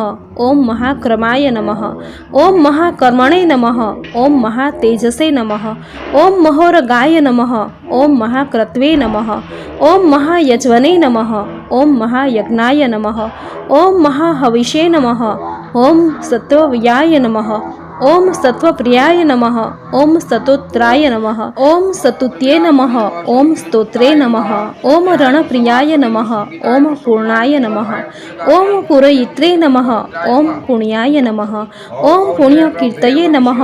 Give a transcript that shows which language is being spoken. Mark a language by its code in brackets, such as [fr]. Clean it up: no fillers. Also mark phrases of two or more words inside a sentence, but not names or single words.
[sa] ओम महाक्रमाय नमः। ओम महाकर्मणे नमः। ओम महातेजसे नमः। ओम महोरगाय नमः। ओम महाक्रत्वे नमः। ओम महायज्वने नमः। ओम महायज्ञाय नमः। ओम महाहविषे नमः। ઓમ સત્વવ્યાય નમઃ. ઓમ સત્વપ્રિયાય નમઃ. ઓમ સતોત્રાય નમઃ. ઓમ સતુત્યે નમઃ. ઓમ સ્તોત્રે નમઃ. ઓમ રણપ્રિયાય નમઃ. ઓમ પૂર્ણાય નમઃ. ઓમ પૂરયિત્રે નમઃ. ઓમ પુણ્યાય નમઃ. ઓમ પુણ્યકીર્તયે નમઃ.